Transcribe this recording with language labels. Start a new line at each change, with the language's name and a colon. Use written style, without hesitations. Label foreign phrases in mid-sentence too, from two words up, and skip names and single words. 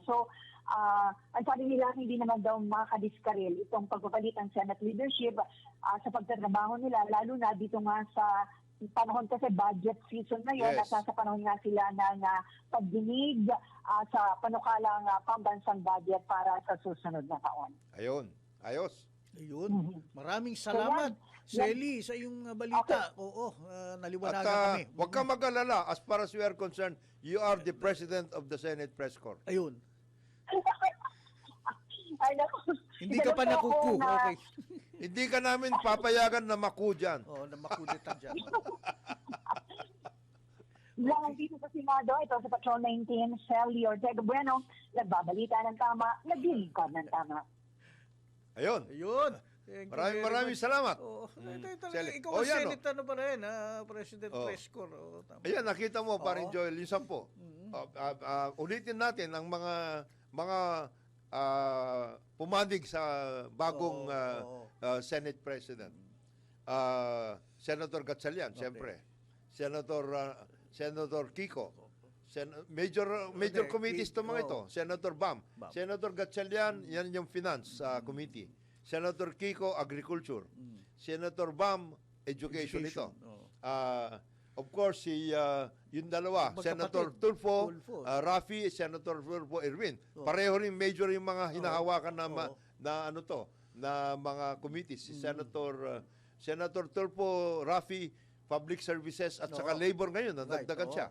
Filipino: So ang sabi nila, hindi naman daw makadiskaril itong pagpapalit ng Senate leadership sa pagtatrabaho nila, lalo na dito nga sa panahon kasi
English: budget season
Filipino: ngayon at nasa panahon nga sila ng pagdinig sa panukalang pambansang budget para sa susunod na taon. Ayun. Ayos. Ayun. Maraming salamat, Sally, sa iyong balita. Oo, naliwanagan kami. Huwag kang mag-alala.
English: As far as we are concerned, you are the President of the Senate Press Corps.
Filipino: Ayun. Ay, naku. Hindi ka pa nakuku. Okay. Hindi ka namin papayagan na maku dyan. Oo, na makulitan dyan. Lang dito sa Senado, ito sa Patrol 19, Sally Ortega Bueno, nagbabalita ng tama, naglilingkod ng tama. Ayun. Ayun.
English: Thank you very
Filipino: Maraming
English: much.
Filipino: salamat. Oo. Sally. Ikaw Oh, ang yan, Senate ano pa rin, President Prescor. Tama. Ayan, nakita mo, parin Joel, yung 10. Ulitin natin ang mga pumandig sa bagong Senate President. Senator Gatchalian, siyempre. Senator Kiko.
English: Major committees
Filipino: to mga ito. Senator Bam. Senator Gatchalian, yan yung Finance Committee. Senator Kiko, Agriculture. Senator Bam, Education ito.
English: Of course,
Filipino: yung dalawa, Senator Tulfo, Rafi, Senator Tulfo, Erwin. Pareho rin major yung mga hinahawakan na mga committees. Si Senator Tulfo, Rafi, Public Services at saka Labor ngayon, nadagdagan siya.